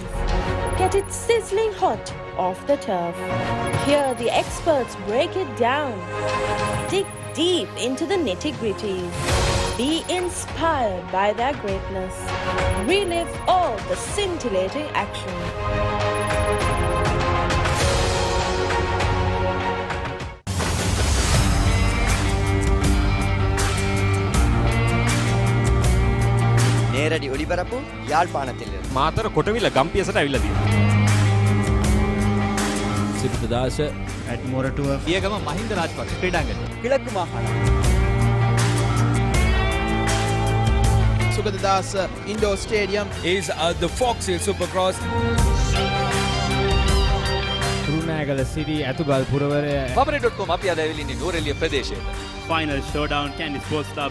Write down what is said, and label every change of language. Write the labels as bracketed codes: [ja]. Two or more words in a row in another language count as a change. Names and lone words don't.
[en] Get it sizzling hot off the turf. Hear the experts break it down. Dig deep into the nitty-gritties. Be inspired by their greatness. Relive all the scintillating action. [ta] நேரடி ஒளிபரப்பு யாழ்ப்பாணத்தில் [si] මාතර කොටවිල ගම්පියසට ඇවිල්ලා තියෙනවා. [en] Isipatana at Moratu [si] පියගම මහින්ද රාජපක්ෂ ක්‍රීඩාංගණය. [ta] கிழக்கு மாகாணம் [en] Sugadadasa Indoor Stadium. is the Foxhill Supercross. [si] රුණෑගල City ඇතුගල් පුරවරය Papare.com අපි අද ඇවිල්ලා ඉන්නේ නුවරඑළිය ප්‍රදේශයට. [en] final showdown Kandy Sports Club.